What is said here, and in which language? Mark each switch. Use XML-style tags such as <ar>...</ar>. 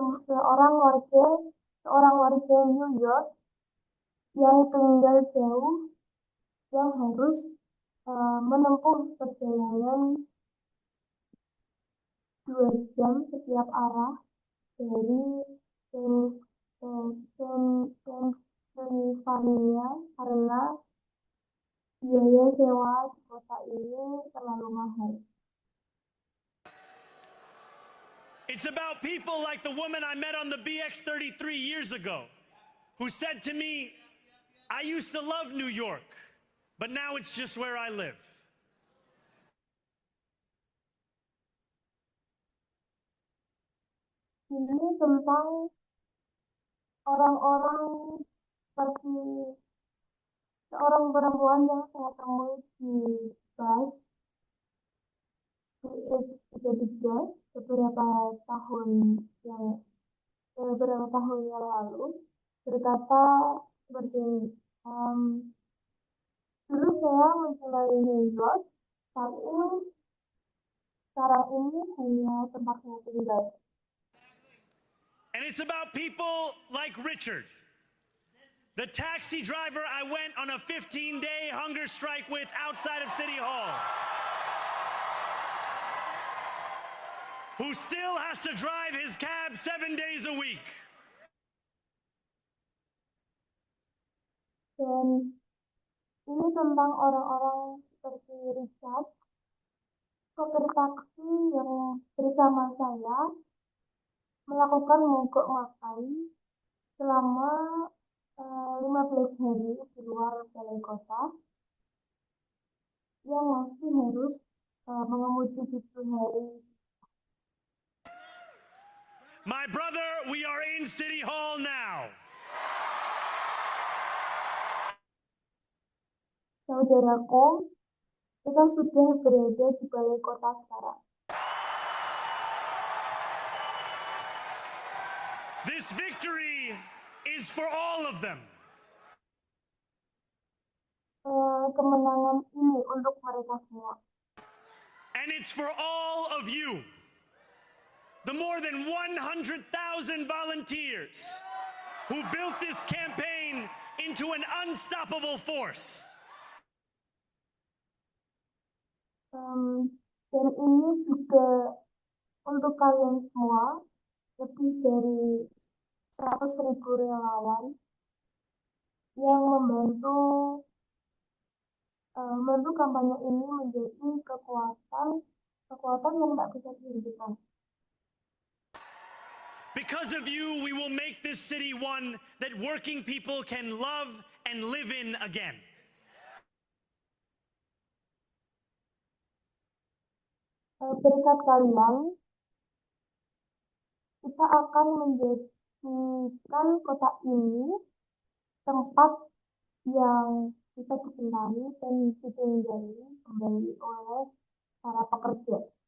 <id>Seorang warga New York yang tinggal jauh, yang harus menempuh perjalanan 2 jam setiap arah dari Pennsylvania karena biaya sewa di kota ini terlalu mahal.</id> <en>It's about people like the woman I met on the BX33 years ago, who said to me, I used to love New York, but now it's just where I live.</en> <id>Ini tentang orang-orang seperti seorang perempuan yang saya temui di bus BX33 beberapa tahun yang lalu, berkata seperti ini, dulu saya mencintai New York, tapi sekarang ini hanya tempat saya tinggal.</id> <en>And it's about people like Richard, the taxi driver I went on a 15-day hunger strike with outside of City Hall, who still has to drive his cab 7 days a week.</en> <id>Dan ini tentang orang-orang seperti Richard, sopir taksi yang bersama saya melakukan mogok makan selama 15 hari di luar balai kota, yang masih harus mengemudi 7 hari.</id> <en>My brother, we are in City Hall now.</en> <id>Saudaraku, kita sudah berada di balai kota sekarang.</id> <en>This victory is for all of them.</en> <id>Kemenangan ini untuk mereka semua.</id> <en>And it's for all of you. The more than 100,000 volunteers who built this campaign into an unstoppable force.</en> <id>Dan ini juga untuk kalian semua, lebih dari 100.000 relawan yang membantu kampanye ini menjadi kekuatan yang tak bisa dihentikan.</id> <en>Because of you, we will make this city one that working people can love and live in again.</en> <id>Berkat kalian, kita akan menjadikan kota ini tempat yang bisa dicintai dan ditinggali kembali oleh para pekerja.</id>